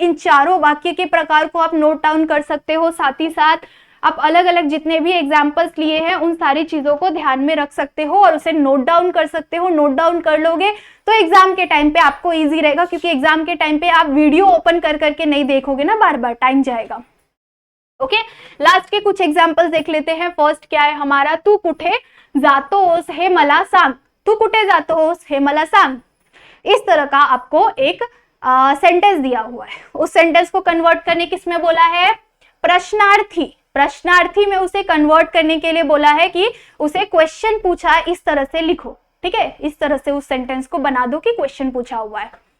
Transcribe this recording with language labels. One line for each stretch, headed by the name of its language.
Hindi: इन चारों वाक्य के प्रकार को आप नोट डाउन कर सकते हो, साथ ही साथ आप अलग अलग जितने भी एग्जाम्पल्स लिए हैं उन सारी चीजों को ध्यान में रख सकते हो और उसे नोट डाउन कर सकते हो। नोट डाउन कर लोगे तो एग्जाम के टाइम पे आपको इजी रहेगा, क्योंकि एग्जाम के टाइम पे आप वीडियो ओपन कर करके नहीं देखोगे ना, बार बार टाइम जाएगा। ओके, लास्ट के कुछ एग्जाम्पल्स देख लेते हैं। फर्स्ट क्या है हमारा,
Marathi: तू कुठे जातोस हे मला सांग, तू कुठे जातोस हे मला सांग।
Hindi: इस तरह का आपको एक सेंटेंस दिया हुआ है, उस सेंटेंस को कन्वर्ट करने किसमें बोला है, प्रश्नार्थी। प्रश्नार्थी में उसे कन्वर्ट करने के लिए बोला है कि उसे क्वेश्चन पूछा है, इस तरह से लिखो, ठीक है, इस तरह से उस सेंटेंस को बना दो कि क्वेश्चन पूछा हुआ है।